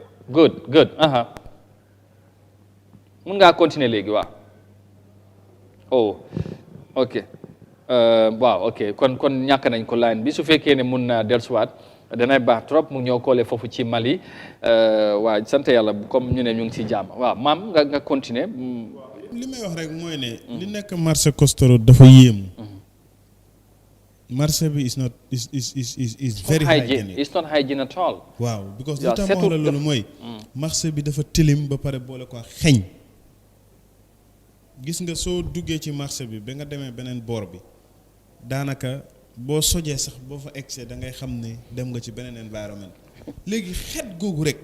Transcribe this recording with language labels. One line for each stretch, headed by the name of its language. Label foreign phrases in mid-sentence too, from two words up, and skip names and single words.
Wolof: good mun ngaa continuer léegi waaw oh ok waaw ok kon ñàkk nañ ko line bi su fekkee ne mun naa dellusiwaat danay baax trop mu ñëw koole foofu ci Mali waaw sant yàlla comme ñu ne ñu ngi si jàmm waaw maam nga continuer li may wax rek mooy ne li nekk marché Costa Road dafa yéemu marché bi
English: is very hygienic it's not hygiene at all
Wolof: waaw because li tax ma wax la loolu mooy marché bi dafa tilim ba pare boole ko xeeñ gis nga soo duggee ci marché bi ba nga demee beneen boor bi daanaka boo sojee sax boo fa egsee da ngay xam ne dem nga ci beneen environnement léegi xet googu rek